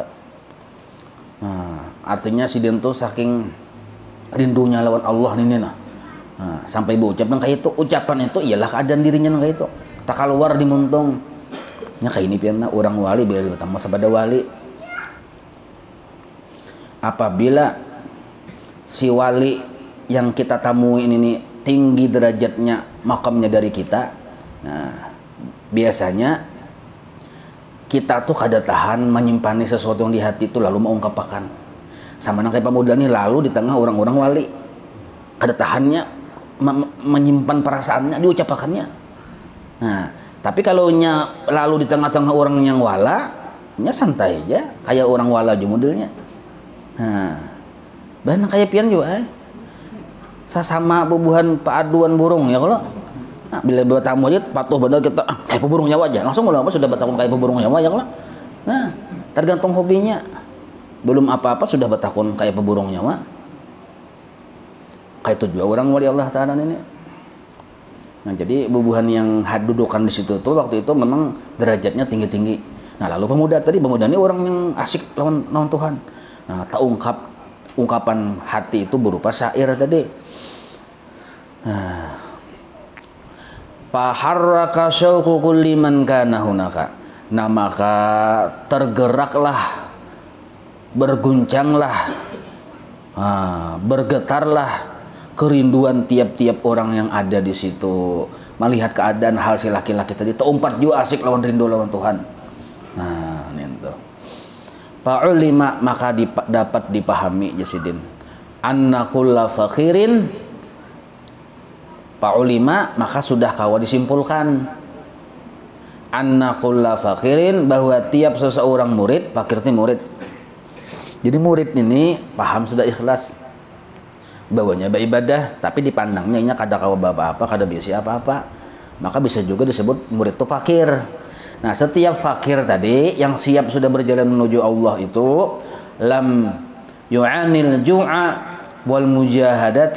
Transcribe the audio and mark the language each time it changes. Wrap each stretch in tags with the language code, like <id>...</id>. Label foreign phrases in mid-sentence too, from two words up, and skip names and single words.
<bjn>Nah, artinya sidin tuh saking rindunya lawan Allah ini nah. Sampai berucap nang kayak itu, ucapan itu ialah keadaan dirinya nang kayak itu. Tak keluar di muntung. Nya kayak ini pianna orang wali bila bertemu sabada wali. Apabila si wali yang kita temui ini tinggi derajatnya, makamnya dari kita, nah biasanya kita tuh kada tahan menyimpan sesuatu yang di hati itu lalu mengungkapkan. Sama nang kayak pemuda ini lalu di tengah orang-orang wali kada tahannya menyimpan perasaannya, diucapkannya. Nah, tapi kalau nya lalu di tengah-tengah orang yang wala, nya santai aja, kayak orang wala aja modelnya. Nah, bahan kayak pian juga. Sesama bubuhan paaduan burung ya kalau. Nah, bila bertamu aja patuh benar kita kayak burung Jawa aja. Langsung mulai sudah bertakun kayak burung Jawa ya kalau. Nah, tergantung hobinya. Belum apa-apa sudah bertakun kayak burung Jawa. Kayak itu juga orang wali Allah Ta'ala ini. Nah, jadi bubuhan yang dudukan di situ tuh waktu itu memang derajatnya tinggi-tinggi. Nah, lalu pemuda ini orang yang asik lawan Tuhan. Nah, tak ungkapan hati itu berupa syair tadi. Nah,</bjn> <ar>فحرك شوق كل من كان هناك.</ar> <bjn>Nah, maka tergeraklah, berguncanglah, bergetarlah kerinduan tiap-tiap orang yang ada di situ melihat keadaan hal si laki-laki tadi terumpat juga asik lawan rindu lawan Tuhan. Nah, itu fa'ulima, maka dapat dipahami jasidin</bjn> <ar>أن كل فقير,</ar> <bjn>fa'ulima, maka sudah kawa disimpulkan</bjn> <ar>أن كل فقير,</ar> <bjn>bahwa tiap seseorang murid, fakir ini murid. Jadi murid ini paham sudah ikhlas bawanya beribadah, tapi dipandangnya ini kada kawa apa-apa, kada bisa apa-apa, maka bisa juga disebut murid itu fakir. Nah, setiap fakir tadi yang siap sudah berjalan menuju Allah itu</bjn> <ar>لم يعان الجوع والمجاهدة.</ar>